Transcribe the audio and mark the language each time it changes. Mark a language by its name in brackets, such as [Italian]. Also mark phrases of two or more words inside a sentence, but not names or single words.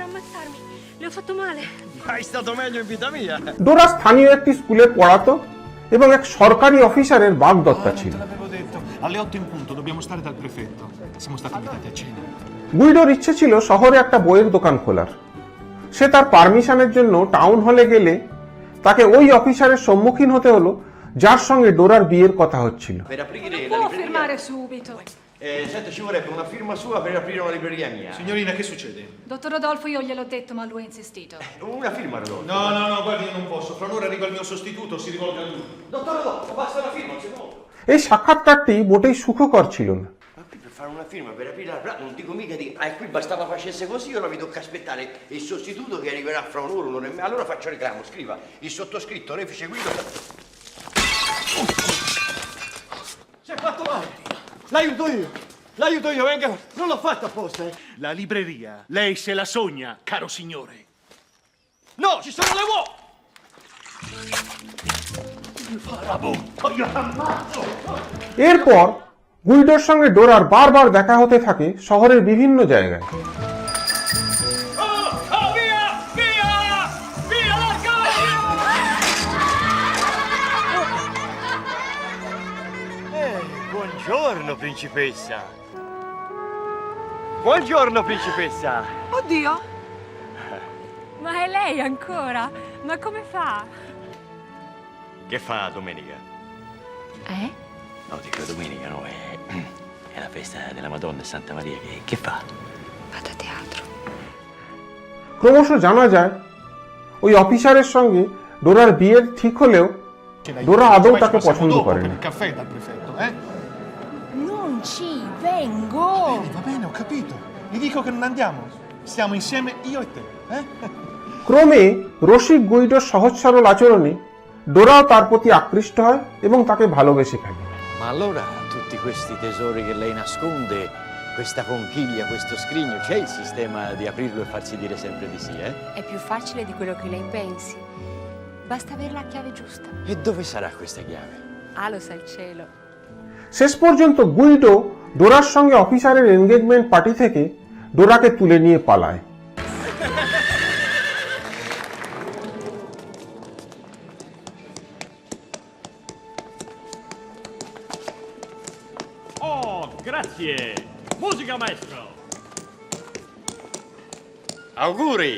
[Bangla] ডোরা স্থানীয় একটি স্কুলে পড়াতো এবং এক সরকারি অফিসারের বাগদত্তা ছিল। গুইডোর ইচ্ছে ছিল শহরে একটা বইয়ের দোকান খোলার। সে তার পারমিশনের জন্য টাউন হলে গেলে তাকে ওই অফিসারের সম্মুখীন হতে হলো, যার সঙ্গে ডোরার বিয়ের কথা হচ্ছিল। [Italian] Senta, ci vorrebbe una firma sua per aprire una libreria mia. Signorina, che succede? Dottor Rodolfo, io gliel'ho detto, ma lui ha insistito. Una firma, Rodolfo. No, guardi, io non posso. Fra un'ora arriva il mio sostituto, si rivolga a lui. Dottor Rodolfo, basta una firma, se no. [Bangla] এই সাক্ষাৎকারটি মোটেই সুখকর ছিল না। [Italian] Ma qui per fare una firma per aprire la pratica, non dico mica di... Ah, e qui bastava facesse così, ora mi tocca aspettare il sostituto che arriverà fra un'ora e mezza. Allora faccio reclamo, scriva il sottoscritto, Refice Guido... Si è fatto male! L'aiuto io, venga! Non l'ho fatto apposta, eh! La libreria, lei se la sogna, caro signore. No, ci sono le uova! [Bangla] এরপর গুইডোর সঙ্গে ডোরার বারবার দেখা হতে থাকে শহরের বিভিন্ন জায়গায়। [Italian] Via! Via! Via, larga! Buongiorno, principessa. Buongiorno, principessa. Oddio! Ma è lei ancora? Ma come fa? Che fa domenica? No, dico domenica, no, è la festa della Madonna e Santa Maria. Che fa? Vado a teatro. [Bangla] ক্রমশ জানা যায় ওই অফিসারের সঙ্গে ডোরার বিয়ের ঠিক হলেও ডোরা আদৌ তাকে পছন্দ করেনি। [Italian] Il caffè dal prefetto, eh? Non ci vengo! Va bene, ho capito. Gli dico che non andiamo. Stiamo insieme io e te, eh? [Bangla] ক্রমে রসিক গুইডোর সহজ সরল আচরণে ডোরাও তার প্রতি আকৃষ্ট হয় এবং তাকে ভালোবেসে ফেলে। [Italian] Ma allora tutti questi tesori che lei nasconde, questa conchiglia, questo scrigno, c'è il sistema di aprirlo e farsi dire sempre di sì, eh? È più facile di quello che lei pensi. Basta avere la chiave giusta. E dove sarà questa chiave? Ah, lo sa il cielo. [Bangla] শেষ পর্যন্ত গুইডো ডোরার সঙ্গে অফিসারের [English] engagement party [Bangla] থেকে ডোরাকে তুলে নিয়ে পালায়। [Italian] Oh, grazie! Musica, maestro! Auguri!